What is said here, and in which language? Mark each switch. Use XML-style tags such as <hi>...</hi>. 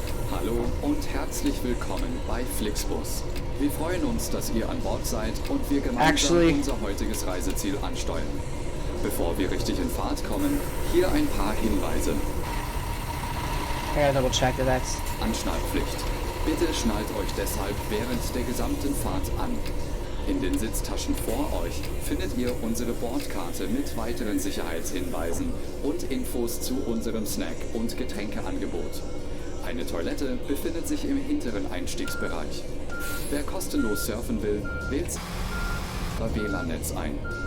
<de>Hallo und herzlich willkommen bei Flixbus. Wir freuen uns, dass ihr an Bord seid und wir gemeinsam unser heutiges Reiseziel ansteuern. Bevor wir richtig in Fahrt kommen, hier ein paar Hinweise.</de> <en>I gotta double check that that's...</en> <de>Anschnallpflicht. Bitte schnallt euch deshalb während der gesamten Fahrt an. In den Sitztaschen vor euch findet ihr unsere Bordkarte mit weiteren Sicherheitshinweisen und Infos zu unserem Snack- und Getränkeangebot. Eine Toilette befindet sich im hinteren Einstiegsbereich. Wer kostenlos surfen will, wählt das WLAN-Netz ein.</de>